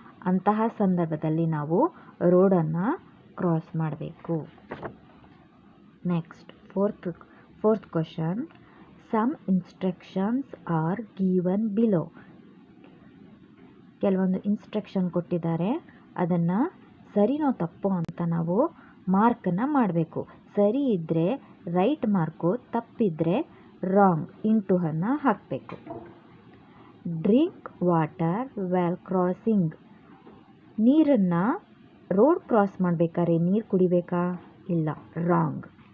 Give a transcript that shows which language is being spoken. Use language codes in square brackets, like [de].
[kn] ಅಂತಹ ಸಂದರ್ಭದಲ್ಲಿ ನಾವು ರೋಡನ್ನು ಕ್ರಾಸ್ ಮಾಡಬೇಕು. [en] Next fourth question. Some instructions are given below. [kn] ಕೆಲವೊಂದು ಇನ್ಸ್ಟ್ರಕ್ಷನ್ ಕೊಟ್ಟಿದ್ದಾರೆ, ಅದನ್ನು ಸರಿನೋ ತಪ್ಪೋ ಅಂತ ನಾವು ಮಾರ್ಕನ್ನು ಮಾಡಬೇಕು. ಸರಿ ಇದ್ದರೆ ರೈಟ್ ಮಾರ್ಕು, ತಪ್ಪಿದ್ರೆ ರಾಂಗ್ ಇಂಟುವನ್ನು ಹಾಕಬೇಕು. [en] Drink water while crossing. [kn] ನೀರನ್ನು ರೋಡ್ ಕ್ರಾಸ್ ಮಾಡಬೇಕಾದ್ರೆ ನೀರು ಕುಡಿಬೇಕಾ? ಇಲ್ಲ, ರಾಂಗ್.